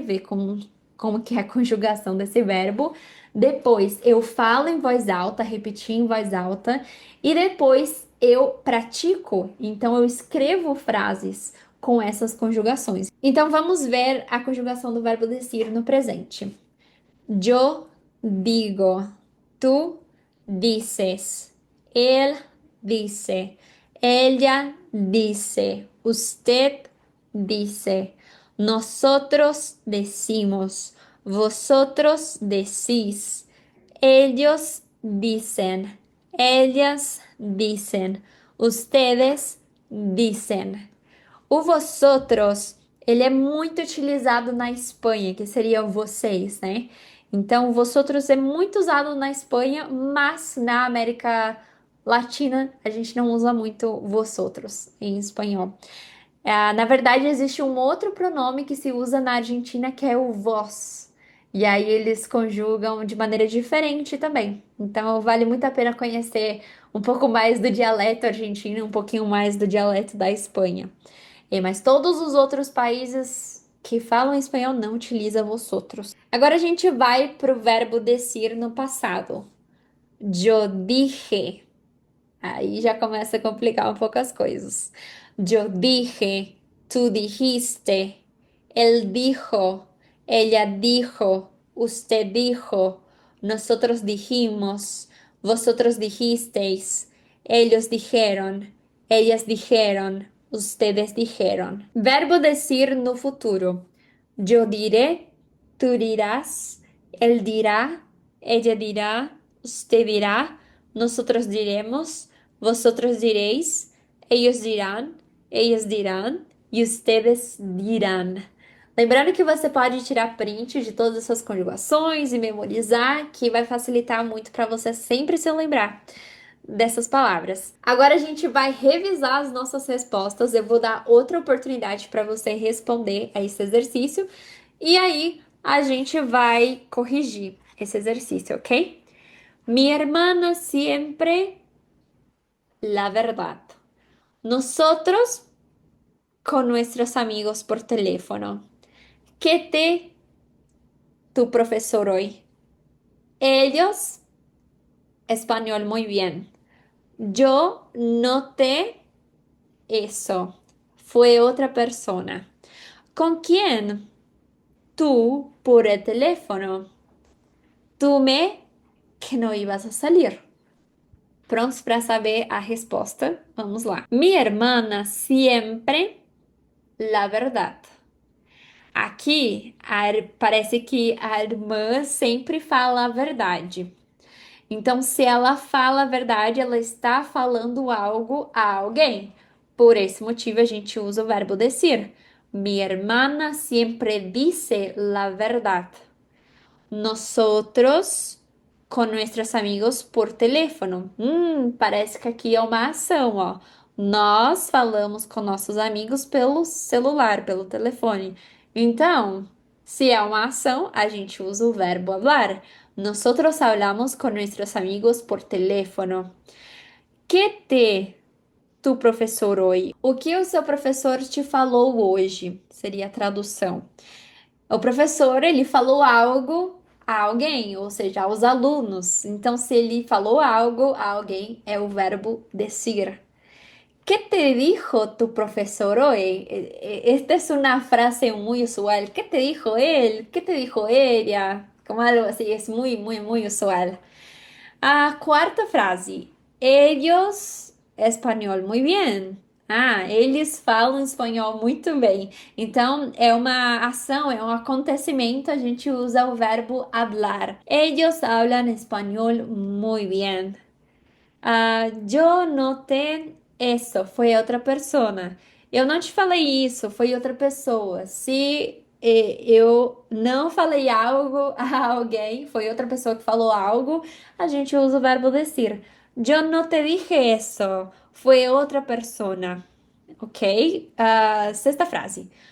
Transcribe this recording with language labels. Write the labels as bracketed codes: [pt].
[pt] Ver como que é a conjugação desse verbo. Depois eu falo em voz alta, repetir em voz alta. E depois eu pratico. Então eu escrevo frases com essas conjugações. Então vamos ver a conjugação do verbo decir no presente. [es] Yo digo, tú dices, él dice, ella dice, usted dice, nosotros decimos, vosotros decís, ellos dicen, ellas dicen, ustedes dicen. [pt] O vosotros, ele é muito utilizado na Espanha, que seria o vocês, né? Então, o vosotros é muito usado na Espanha, mas na América Latina a gente não usa muito vosotros em espanhol. Na verdade, existe um outro pronome que se usa na Argentina que é o vós. E aí eles conjugam de maneira diferente também. Então, vale muito a pena conhecer um pouco mais do dialeto argentino, um pouquinho mais do dialeto da Espanha. Mas todos os outros países que falam espanhol não utilizam vosotros. Agora a gente vai para o verbo decir no passado. [es] Yo dije. [pt] Aí já começa a complicar um pouco as coisas. [es] Yo dije, tú dijiste, él dijo, ella dijo, usted dijo, nosotros dijimos, vosotros dijisteis, ellos dijeron, ellas dijeron, ustedes dijeron. [pt] Verbo decir no futuro. [es] Yo diré, tú dirás, él dirá, ella dirá, usted dirá, nosotros diremos, vosotros diréis, ellos dirán, ellas dirán e ustedes dirán. [pt] Lembrando que você pode tirar print de todas essas conjugações e memorizar, que vai facilitar muito para você sempre se lembrar dessas palavras. Agora a gente vai revisar as nossas respostas. Eu vou dar outra oportunidade para você responder a esse exercício e aí a gente vai corrigir esse exercício, ok? [es] Mi hermana siempre la verdad. Nosotros con nuestros amigos por teléfono. ¿Qué te tu profesor hoy? Ellos, español muy bien. Yo noté eso. Fue otra persona. ¿Con quién? Tú por el teléfono. Tú me que não ibas a salir. [pt] Prontos para saber a resposta? Vamos lá. [es] Mi hermana siempre la verdad. [pt] Aqui parece que a irmã sempre fala a verdade. Então, se ela fala a verdade, ela está falando algo a alguém. Por esse motivo, a gente usa o verbo decir. [es] Mi hermana siempre dice la verdad. Nosotros con nuestros amigos por teléfono. [pt] Parece que aqui é uma ação, ó. Nós falamos com nossos amigos pelo celular, pelo telefone. Então, se é uma ação, a gente usa o verbo hablar. [es] Nosotros hablamos con nuestros amigos por teléfono. [pt] Que te tu professor hoje? O que o seu professor te falou hoje? Seria a tradução. O professor, ele falou algo a alguém, ou seja, aos alunos. Então, se ele falou algo a alguém, é o verbo decir. [es] ¿Qué te dijo tu profesor hoy? Esta es una frase muy usual. ¿Qué te dijo él? ¿Qué te dijo ella? Como algo así, es muy, muy, muy usual. [pt] A quarta frase. [es] Ellos, [pt] espanhol, [es] muy bien. [pt] Ah, eles falam espanhol muito bem. Então, é uma ação, é um acontecimento, a gente usa o verbo hablar. [es] Ellos hablan espanhol muy bien. Yo noté [pt] isso, foi outra pessoa. Eu não te falei isso, foi outra pessoa. Se eu não falei algo a alguém, foi outra pessoa que falou algo, a gente usa o verbo decir. [es] Yo no te dije eso, [pt] foi outra pessoa. Ok? Sexta frase.